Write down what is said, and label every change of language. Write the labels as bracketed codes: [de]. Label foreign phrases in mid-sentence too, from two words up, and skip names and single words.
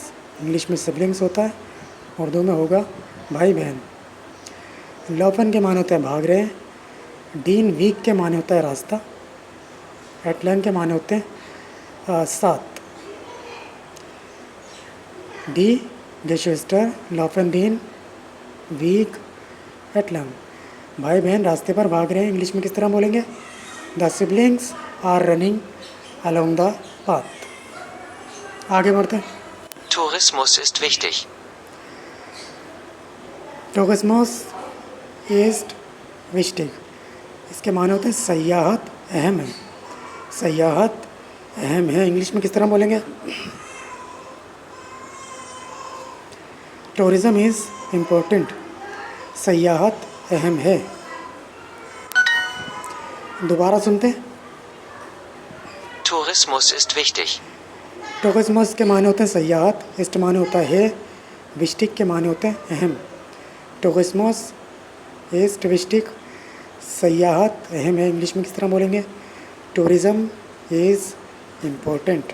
[ur] انگلش میں سبلنگز ہوتا ہے، اردو میں ہوگا بھائی بہن. لاؤفن کے معنی ہوتے ہیں بھاگ رہے ہیں. [de] den Weg [ur] کے معنی ہوتا ہے راستہ۔ ایٹلینگ کے معنی ہوتے ہیں ساتھ. [de] डी Geschwister laufen den Weg entlang। [ur] بھائی بہن راستے پر بھاگ رہے ہیں۔ انگلش میں کس طرح بولیں گے? [en] The siblings are running along the path. [ur] آگے بڑھتے ہیں. [de] Tourismus ist wichtig. Tourismus ist wichtig. [ur] اس کے معنی ہوتے ہیں سیاحت اہم ہے. سیاحت اہم ہے. انگلش میں کس طرح بولیں گے? [en] Tourism is important. [ur] سیاحت اہم ہے۔ دوبارہ سنتے ہیں. [de] Tourismus ist wichtig. [ur] ٹورزمس کے معنی ہوتے ہیں سیاحت، اسٹ معنی ہوتا ہے، وسٹک کے معنی ہوتے ہیں اہم. [de] Tourismus ist wichtig, [ur] سیاحت اہم ہے۔ انگلش میں کس طرح بولیں گے? [en] Tourism is important.